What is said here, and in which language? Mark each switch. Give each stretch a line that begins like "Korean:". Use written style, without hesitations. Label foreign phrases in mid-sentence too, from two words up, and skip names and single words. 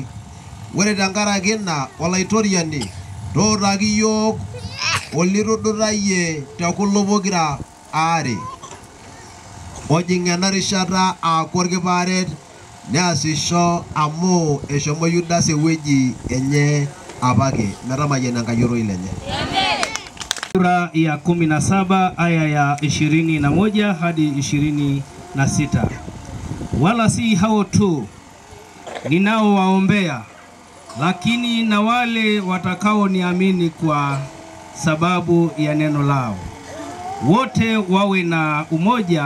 Masai: Ore tenkaraki ina olaitoriani tootaki iyiok olitudutayie tekulo pokira aare ojing' ena rishata aaku orkipaaret neasisho amu eshomo Yudas ewueji enye apake metamayiana enkayioroi lenye.
Swahili: Sura ya 17 aya ya 21 hadi 26. Wala si hao tu ninaowaombea, lakini na wale watakao niamini kwa sababu ya neno lao, wote wawe na umoja